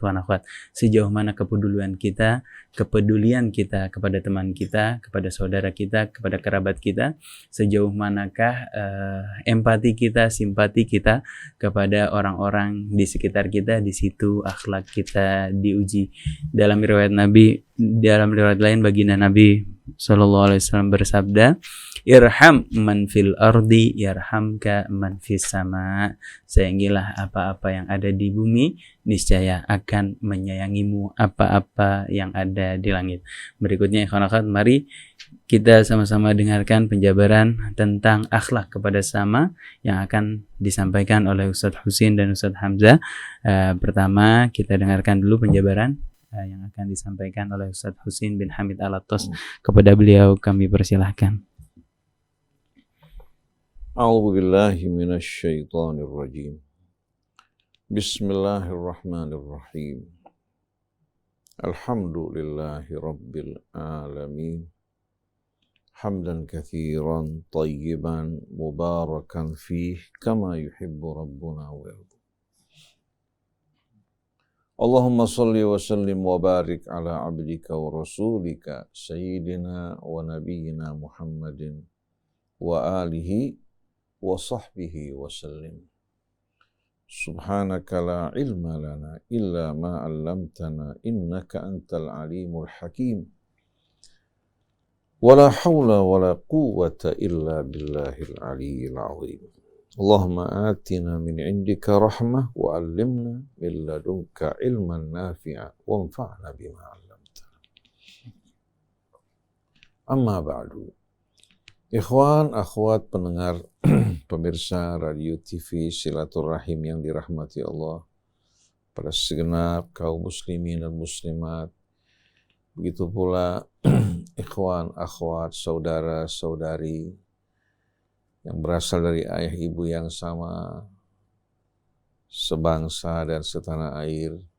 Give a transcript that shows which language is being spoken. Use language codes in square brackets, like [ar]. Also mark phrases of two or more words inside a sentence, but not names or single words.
[ar] إخوان أخوات, [id] sejauh mana kepedulian kita kepada teman kita, kepada saudara kita, kepada kerabat kita, sejauh manakah empati kita, simpati kita kepada orang-orang di sekitar kita, di situ akhlak kita diuji. Dalam riwayat lain baginda Nabi SAW bersabda, [ar] "ارحم من في الأرض يرحمك من في السماء." [id] Sayangilah apa-apa yang ada di bumi, niscaya akan menyayangimu apa-apa yang ada di langit. Berikutnya [ar] إخوان أخوات, [id] mari kita sama-sama dengarkan penjabaran tentang akhlak kepada sesama yang akan disampaikan oleh Ustadz Husin dan Ustadz Hamzah. Pertama kita dengarkan dulu penjabaran yang akan disampaikan oleh Ustadz Husin bin Hamid Alatos. Kepada beliau kami persilahkan. [ar] أعوذ بالله من الشيطان الرجيم. بسم الله الرحمن الرحيم الحمد لله رب العالمين. حمدا كثيرا طيبا مباركا فيه كما يحب ربنا ويرضى. اللهم صل وسلم وبارك على عبدك ورسولك سيدنا ونبينا محمد وعلى آله وصحبه وسلم. سبحانك لا علم لنا إلا ما علمتنا إنك أنت العليم الحكيم. ولا حول ولا قوة إلا بالله العلي العظيم. اللهم آتنا من عندك رحمة وعلمنا من لدنك علما نافعا وانفعنا بما علمتنا. أما بعد. [id] Ikhwan, akhwat, pendengar, pemirsa radio TV Silaturahim yang dirahmati Allah, pada segenap kaum muslimin dan muslimat, begitu pula [ar] إخوان أخوات, [id] saudara, saudari yang berasal dari ayah ibu yang sama, sebangsa dan setanah air,